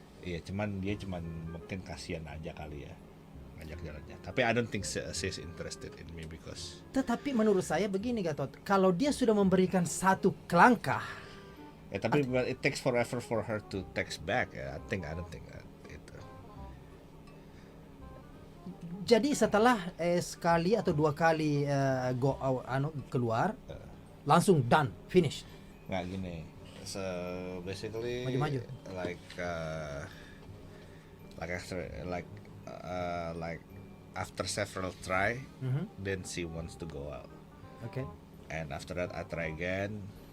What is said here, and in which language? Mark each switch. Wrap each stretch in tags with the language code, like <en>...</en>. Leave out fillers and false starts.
<id>Iya, dia mungkin kasihan aja kali ya ngajak jalannya.</id> <en>Tapi I don't think she's interested in me because.</en> <id>Tetapi menurut saya begini Gatot, kalau dia sudah memberikan satu langkah.</id> <en>Tapi it takes forever for her to text back. I don't think itu.</en> <id>Jadi setelah sekali atau 2 kali keluar, langsung</id> <en>done, finish.</en> <id>Nggak gini.</id> <en>So basically</en> <id>Maju-maju.</id> <en>like after several try, then she wants to go out. Okay. And after that I try again.</en>